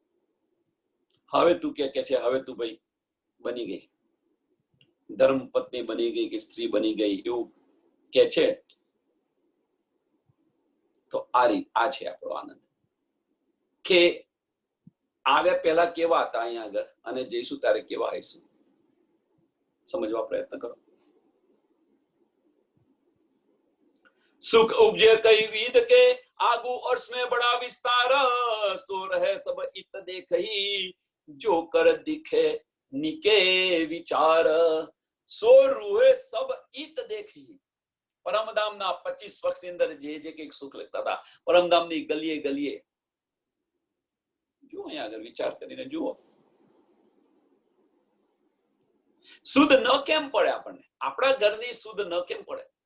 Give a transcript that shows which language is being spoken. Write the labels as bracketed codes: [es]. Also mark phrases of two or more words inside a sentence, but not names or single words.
[gu] હવે તું કે છે, હવે તું ભાઈ બની ગઈ, ધર્મ પત્ની બની ગઈ કે સ્ત્રી બની ગઈ એવું કે છે. તો આ છે આપણો આનંદ. કે આવ્યા પહેલા કેવા હતા અહીંયા આગળ અને જઈશું ત્યારે કેવા આવીશું, સમજવા પ્રયત્ન કરો. [hi] सुख उपजे कई विद के आगू अर्श में बड़ा विस्तार, सो रहे सब इत देखही, जो कर दिखे निके विचार. सो रूहे सब इत देखही. [gu] પરમધામના 25 વર્ષની અંદર જે કઈક સુખ લખતા હતા, પરમધામની ગલીએ ગલીએ જુઓ, અહીંયા આગળ વિચાર કરીને જુઓ. શુદ્ધ ન કેમ પડે આપણને? આપણા ઘરની શુદ્ધ ન કેમ પડે?